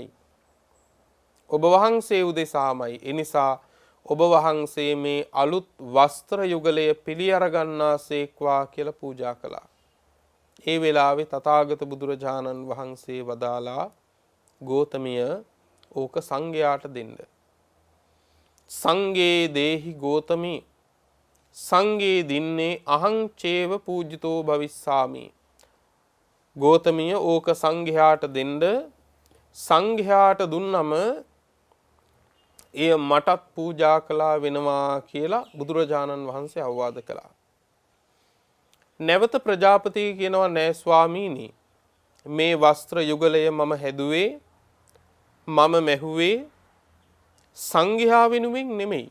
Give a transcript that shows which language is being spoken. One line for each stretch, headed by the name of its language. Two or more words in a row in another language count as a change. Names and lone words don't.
Sinhala: ඔබ වහන්සේ උදෙසාමයි. එනිසා ඔබ වහන්සේ මේ අලුත් වස්ත්‍ර යුගලය පිළි අරගන්නාසේක්වා කියලා පූජා කළා. ඒ වෙලාවේ තථාගත බුදුරජාණන් වහන්සේ වදාලා, ගෝතමිය ඕක සංඝයාට දෙන්න.
Pali: සංඝේ දේහි ගෝතමි සංඝේ දින්නේ අහං චේව පූජිතෝ භවිස්සාමි.
Sinhala: ගෝතමිය ඕක සංඝයාට දෙන්න. සංඝයාට දුන්නම එය මටත් පූජා කළා වෙනවා කියලා බුදුරජාණන් වහන්සේ අවවාද කළා. නැවත ප්‍රජාපති කියනවා, නෑ ස්වාමීනි, මේ වස්ත්‍ර යුගලය මම හැදුවේ, මම මැහුවේ සංඝයා වෙනුවෙන් නෙමෙයි.